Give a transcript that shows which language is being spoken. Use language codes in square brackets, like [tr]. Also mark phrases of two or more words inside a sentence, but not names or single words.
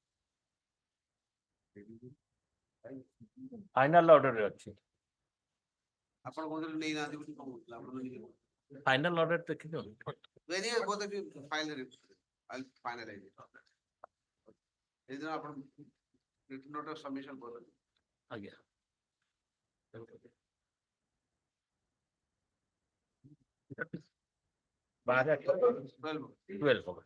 [en] Final order [or] ରେ ଅଛି। ଆପଣ କହୁଥିଲେ ନେଇ ନାହାନ୍ତି ବୋଲି କହୁଥିଲେ ଆପଣ [en] final order [or] ଦେଖିଦିଅନ୍ତୁ। [en] Anyway, both of you finally I'll finalize it. Is there ଆପଣ written note of submission both of you? [or] ଆଜ୍ଞା। 12.